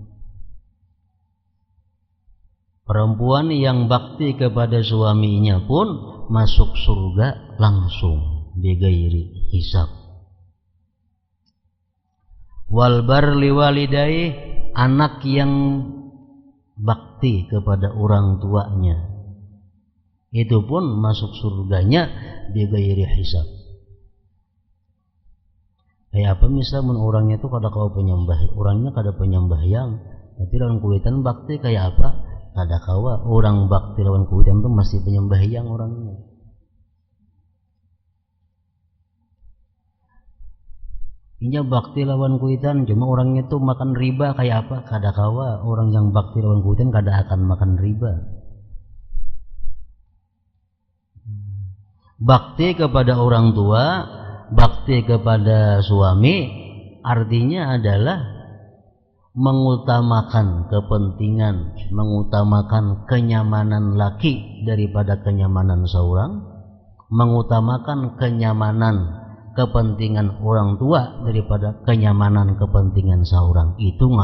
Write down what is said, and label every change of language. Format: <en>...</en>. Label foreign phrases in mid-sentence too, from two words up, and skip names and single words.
<bjn>Perempuan yang bakti kepada suaminya pun masuk surga langsung</bjn> <ar>بغير حساب. والبر لوالدي,</ar> <bjn>anak yang bakti kepada orang tuanya, itu pun masuk surganya</bjn> <ar>بغير حساب.</ar> <bjn>Kayak apa misalnya orangnya itu kada kau penyembah, orangnya kada penyembahyang, tapi lawan kuitan bakti kayak apa? Kada kawa orang bakti lawan kuitan itu masih penyembahyang orangnya. Inya bakti lawan kuitan, cuma orangnya itu makan riba kayak apa? Kada kawa orang yang bakti lawan kuitan kada akan makan riba. Bakti kepada orang tua, bakti kepada suami, artinya adalah mengutamakan kepentingan, mengutamakan kenyamanan laki daripada kenyamanan seorang, mengutamakan kenyamanan kepentingan orang tua daripada kenyamanan kepentingan seorang.</bjn>